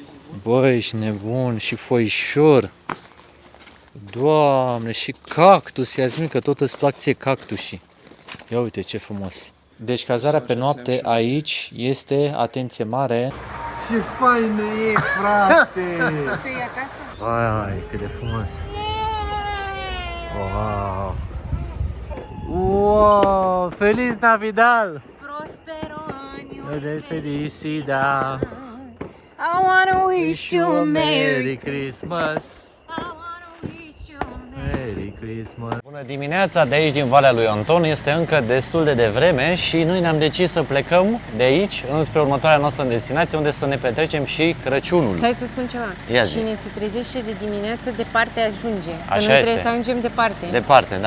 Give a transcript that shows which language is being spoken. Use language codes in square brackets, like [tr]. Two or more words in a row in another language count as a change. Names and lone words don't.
[ro] Băi, ești nebun și foișor. Doamne, și cactus, ia-zi că tot îți plac ție cactusii. Ia uite ce frumos. Deci cazarea pe noapte aici este, atenție mare. Ce faină e, frate! Să iei acasă? Vai, cât de frumos. Wow! [es] Wow! Feliz Navidad! Prospero año De felicidad! [en] I wanna wish you a Merry Christmas! I wanna wish you a Merry Christmas! [ro] Bună dimineața, de aici din Valea lui Anton. Este încă destul de devreme și noi ne-am decis să plecăm de aici înspre următoarea noastră destinație, unde să ne petrecem și Crăciunul. Stai să spun ceva. Ia zi. Cine se trezește de dimineață, departe ajunge. Că Așa noi este. trebuie să ajungem departe. Departe, da.